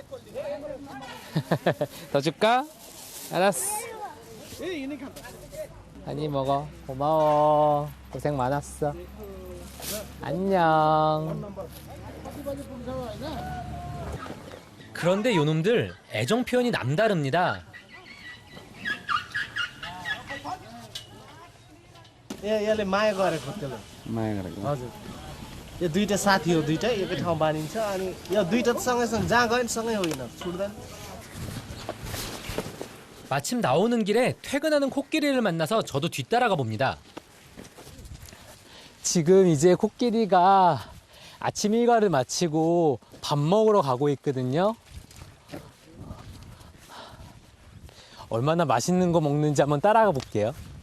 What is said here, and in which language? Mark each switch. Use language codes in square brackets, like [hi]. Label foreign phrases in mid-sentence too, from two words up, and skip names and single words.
[ko] 더 줄까? 알았어. 많이 먹어. 고마워. 고생 많았어. 안녕. 그런데 요놈들 애정 표현이 남다릅니다. [ne] यसले माया गरेको त्यसले माया गरेको. हजुर यो दुईटा साथी हो दुईटा एकै ठाउँ बाँधिन्छ अनि यो दुईटा सँगैसँग जहाँ गयो नि सँगै होइन छुट्दैन. [ko] 마침 나오는 길에 퇴근하는 코끼리를 만나서 저도 뒤따라가 봅니다. 지금 이제 코끼리가 아침 일과를 마치고 밥 먹으러 가고 있거든요. 얼마나 맛있는 거 먹는지 한번 따라가 볼게요.